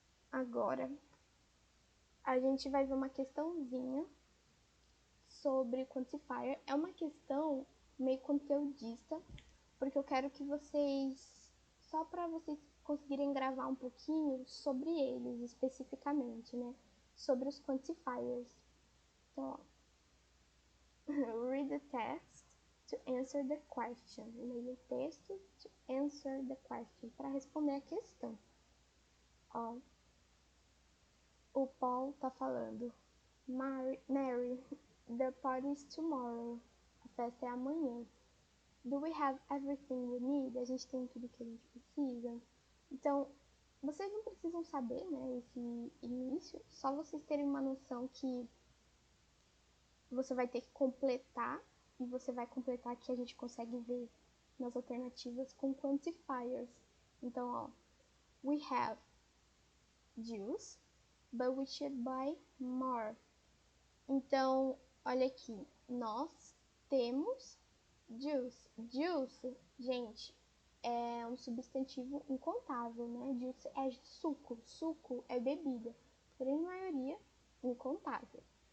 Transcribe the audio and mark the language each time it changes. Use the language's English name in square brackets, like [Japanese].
[Portuguese] Agora, a gente vai ver uma questãozinha sobre quantifier. É uma questão meio conteudista, porque eu quero que só para vocês conseguirem gravar um pouquinho sobre eles especificamente, né? Sobre os quantifiers. Então, ó, [English] read the text to answer the question. [Portuguese] Leia o texto [English] to answer the question, [Portuguese] para responder a questão. Ó, o Paul tá falando, [English] Mary, the party is tomorrow. [Portuguese] A festa é amanhã. [English] Do we have everything we need? [Portuguese] A gente tem tudo que a gente precisa? Então, vocês não precisam saber, né, esse início, só vocês terem uma noção que você vai ter que completar, e você vai completar que a gente consegue ver nas alternativas com quantifiers. Então, ó, [English] we have juice, but we should buy more. [Portuguese] Então, olha aqui, nós temos juice. Juice, gente, é um substantivo incontável, né? Juice é suco, suco é bebida, por em maioria, incontável.